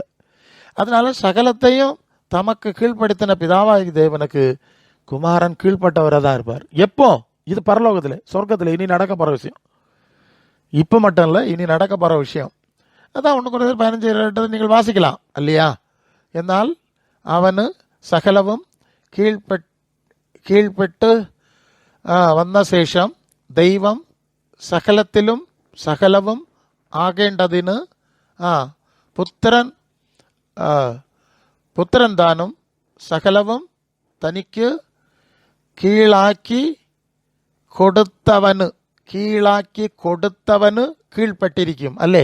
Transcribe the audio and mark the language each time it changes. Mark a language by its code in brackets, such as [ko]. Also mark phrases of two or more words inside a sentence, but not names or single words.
[ta] அதனால சகலத்தையும் தமக்கு கீழ்ப்படுத்தின பிதாவாகிய தேவனுக்கு குமாரன் கீழ்ப்பட்டவராக தான் இருப்பார். எப்போ? இது பரலோகத்தில், சொர்க்கத்தில் இனி நடக்க போகிற விஷயம். இப்போ மட்டும் இல்லை, இனி நடக்க போகிற விஷயம். அதான் 1 கொரிந்தியர் 15:2 நீங்கள் வாசிக்கலாம் இல்லையா? [ml] എന്നാൽ അവന് സകലവും കീഴ്പ്പെട്ട് വന്ന ശേഷം ദൈവം സകലത്തിലും സകലവും ആകേണ്ടതിന് പുത്രൻ താനും സകലവും തനിക്ക് കീഴാക്കി കൊടുത്തവന് കീഴ്പ്പെട്ടിരിക്കും അല്ലേ?